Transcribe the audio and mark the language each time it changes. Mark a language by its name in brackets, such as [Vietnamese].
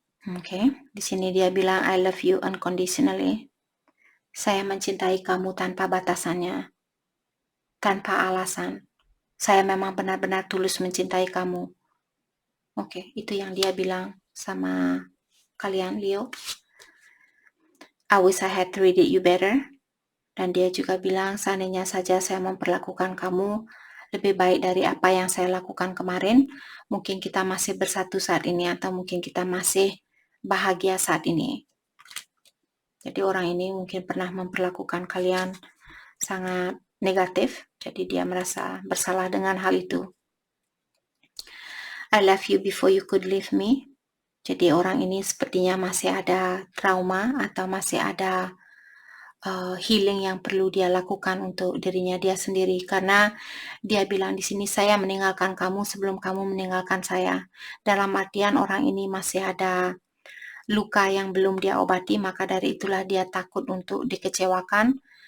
[Indonesian] Oke, di sini dia bilang [English] I love you unconditionally. [Indonesian] Saya mencintai kamu tanpa batasannya, tanpa alasan. Saya memang benar-benar tulus mencintai kamu. Oke, itu yang dia bilang sama kalian, Leo. [English] I wish I had treated you better. [Indonesian] Dan dia juga bilang, seandainya saja saya memperlakukan kamu lebih baik dari apa yang saya lakukan kemarin, mungkin kita masih bersatu saat ini atau mungkin kita masih bahagia saat ini. Jadi orang ini mungkin pernah memperlakukan kalian sangat negatif, jadi dia merasa bersalah dengan hal itu. [English] I love you before you could leave me. [Indonesian] Jadi orang ini sepertinya masih ada trauma atau masih ada healing yang perlu dia lakukan untuk dirinya dia sendiri, karena dia bilang di sini saya meninggalkan kamu sebelum kamu meninggalkan saya. Dalam artian orang ini masih ada luka yang belum dia obati, maka dari itulah dia takut untuk dikecewakan.